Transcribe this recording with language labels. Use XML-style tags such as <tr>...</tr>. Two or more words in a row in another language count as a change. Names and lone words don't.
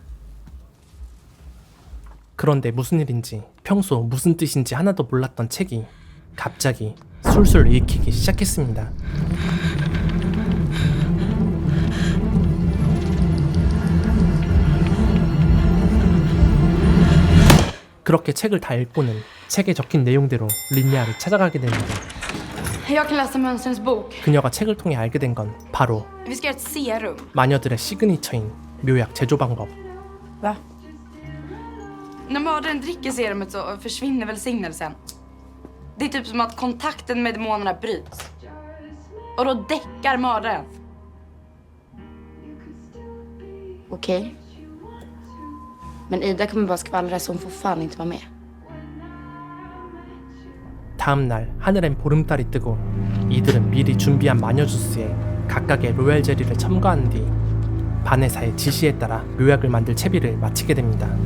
<ko>그런데 무슨 일인지 평소 무슨 뜻인지 하나도 몰랐던 책이 갑자기 술술 읽히기 시작했습니다. 그렇게 책을 다 읽고는 책에 적힌 내용대로 린네아를 찾아가게 됩니다.</ko> <sv>Jag kan läsa mönstrens bok.</sv> <ko>그녀가 책을 통해 알게 된 건 바로</ko> <sv>Vi ska göra ett serum.</sv> <ko>마녀들의 시그니처인 묘약 제조 방법.</ko> <sv>Va? När mördaren dricker serumet så försvinner välsignelsen. Det är typ som att kontakten med demonerna bryts. Och då däckar mördaren. Okej. Men Ida kommer bara skvallra så hon får fan inte vara med.</sv> <ko>다음 날 하늘엔 보름달이 뜨고 이들은 미리 준비한 마녀 주스에 각각의 로얄 제리를 첨가한 뒤 바네사의 지시에 따라 묘약을 만들 채비를 마치게 됩니다.</ko>